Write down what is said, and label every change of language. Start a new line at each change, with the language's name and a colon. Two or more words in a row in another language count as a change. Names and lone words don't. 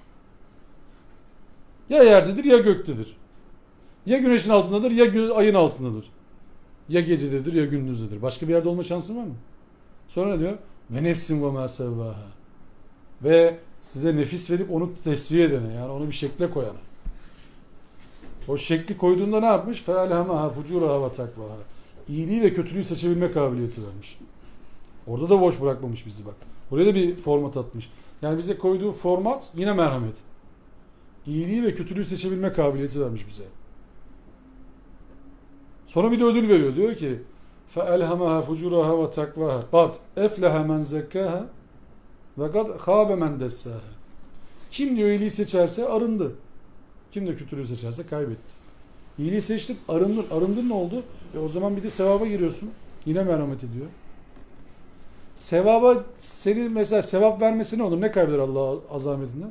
Turkish: Ya yerdedir ya göktedir. Ya güneşin altındadır ya ayın altındadır. Ya gecededir ya gündüzdedir. Başka bir yerde olma şansın var mı? Sonra ne diyor?
Arabic: وَنَفْسٍ وَمَا سَوَّاهَا.
Turkish: Ve size nefis verip onu tesviye edene yani onu bir şekle koyana. O şekli koyduğunda ne yapmış?
Arabic: فَاَلْهَمَهَا فُجُورَهَا وَتَقْوَهَا.
Turkish: İyiliği ve kötülüğü seçebilme kabiliyeti vermiş. Orada da boş bırakmamış bizi bak. Oraya da bir format atmış. Yani bize koyduğu format yine merhamet. İyiliği ve kötülüğü seçebilme kabiliyeti vermiş bize. Sonra bir de ödül veriyor. Diyor ki
Arabic: فَاَلْهَمَهَا فُجُورَهَا وَتَقْوَهَا قَدْ اَفْلَهَ مَنْ زَكَّاهَا وَقَدْ خَابَ مَنْ دَسَّاهَا.
Turkish: Kim diyor iyiliği seçerse arındı. Kim de kötülüğü seçerse kaybetti. İyiliği seçtin arındın. Arındın ne oldu? O zaman bir de sevaba giriyorsun. Yine merhamet ediyor. Sevaba senin mesela sevap vermesi ne olur? Ne kaybeder Allah azametinden?